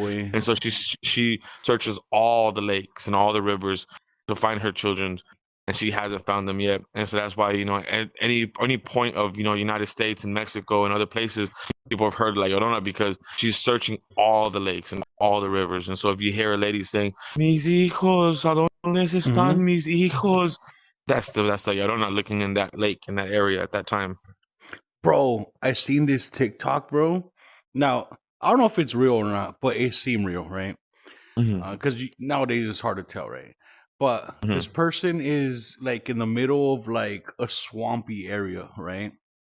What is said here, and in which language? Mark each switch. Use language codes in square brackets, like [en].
[en] And so she searches all the lakes and all the rivers to find her children, and she hasn't found them yet. And so that's why, at any point of, United States and Mexico and other places, people have heard La Llorona because she's searching all the lakes and all the rivers. And so if you hear a lady saying, [es] mis hijos, ¿a dónde están mis hijos? [en] That's La Llorona looking in that lake, in that area at that time. Bro, I seen this TikTok, bro. Now, I don't know if it's real or not, but it seemed real, right? Because nowadays it's hard to tell, right? But this person is like in the middle of like a swampy area, right?